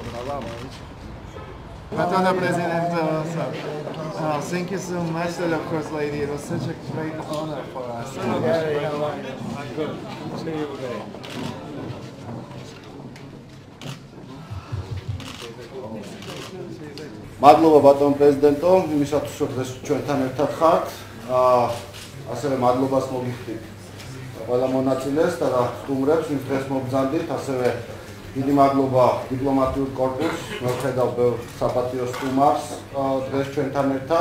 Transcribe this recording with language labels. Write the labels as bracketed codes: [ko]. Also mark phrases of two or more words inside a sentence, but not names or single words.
[en] Madam President, thank you so much, and of course, lady, it was such a great honor for us. Good. See you today. [ka] მადლობა ბატონ პრეზიდენტო, იმისათვის რომ დღეს ჩვენთან ერთად ხართ. ასევე მადლობას მოგიხდით ყველა მონაწილეს და სტუმრებს, ვინც დღეს მობრძანდით, ასევე დიდი მადლობა დიპლომატიურ კორპუსს, მოვხედავ ბევრ საპატიო სტუმარს დღეს ჩვენთან ერთად.